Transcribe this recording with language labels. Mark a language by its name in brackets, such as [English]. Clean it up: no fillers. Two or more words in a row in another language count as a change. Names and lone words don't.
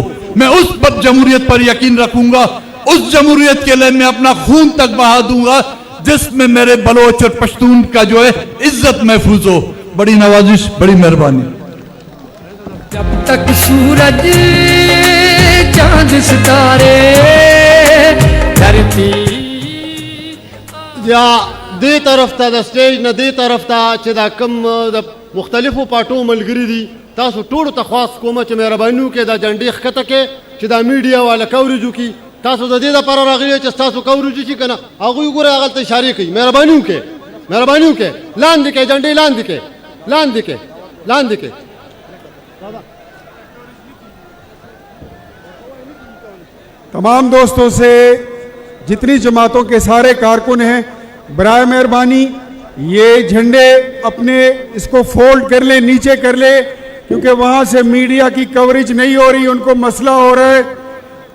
[Urdu] میں اس پر جمہوریت پر یقین رکھوں گا۔ اس جمہوریت کے لیے میں اپنا خون تک بہا دوں گا جس میں میرے بلوچ اور پشتون کا جو ہے عزت محفوظ ہو. بڑی نوازش، بڑی مہربانی. جب تک سورج چاند ستارے دھرتی [Pashto] یا دې طرف ته د سټېج نه دې طرف ته چې دا کم د مختلفو پاټو ملګری دي تاسو ټول ته خاص کومه چې مهرباني وکړئ دا جنډې ښکته کې چې دا میډیا والا کوریج وکړي. تاسو د دې لپاره راغلي چې تاسو کوریج شي کنه هغه وګوره هغه ته اشاره کوي. مهرباني وکړئ لاندې کې جنډې لاندې کې [Urdu] تمام دوستوں سے جتنی جماعتوں کے سارے کارکن ہیں، برائے مہربانی یہ جھنڈے اپنے اس کو فولڈ کر لے، نیچے کر لے، کیونکہ وہاں سے میڈیا کی کوریج نہیں ہو رہی، ان کو مسئلہ ہو رہا ہے.